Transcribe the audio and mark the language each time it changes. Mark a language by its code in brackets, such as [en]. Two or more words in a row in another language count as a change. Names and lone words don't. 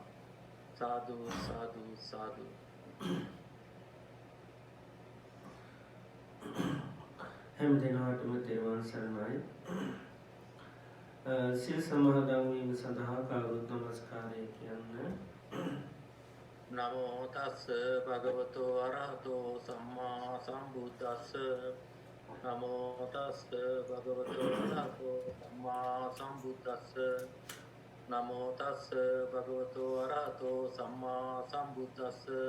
[si] සාදු සාදු සාදු. හැම දිනකටම තෙරුවන් සරණයි. සිල් සමාදන් වීම සඳහා කවුරුත් නමස්කාරය කියන්න. [pi] නමෝ තස්ස භගවතෝ අරහතෝ සම්මා සම්බුද්දස්ස. නමෝ තස්ස භගවතෝ අරහතෝ සම්මා සම්බුද්දස්ස. නමෝ තස්ස භගවතෝ අරහතෝ සම්මා සම්බුද්දස්ස.